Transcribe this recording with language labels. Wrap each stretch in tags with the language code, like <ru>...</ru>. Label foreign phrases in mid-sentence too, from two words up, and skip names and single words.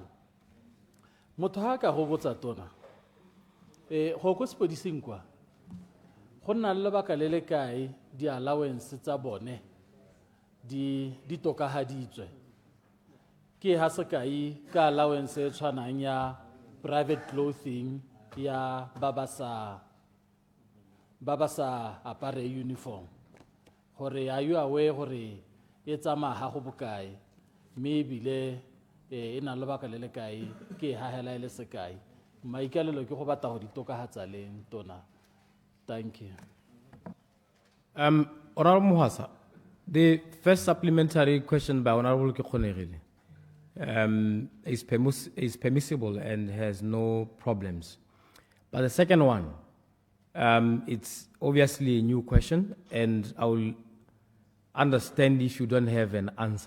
<tn>Motho ha ka go botsa tona go ko sepodising kwa go nna le lebaka le le kae di-allowance tsa bone di tokahaditswe ke ha sekai ka allowance e tshwanang ya</tn> <en>private clothing</en> <tn>ya ba ba sa apare uniform, gore</tn> <en>are you aware</en> <tn>gore e tsamaya go bokae mme ebile e na le lebaka le le kae ke ha hela e le sekai maikalelo ke go batla go di tokahatsa leng tona.</tn> <en>Thank you. Honourable Mohasa, the first supplementary question by Honourable 𝗕𝗢𝗕𝗓𝗓 is permissible and has no problems. But the second one, it's obviously a new question, and I will understand if you don't have an answer.</en>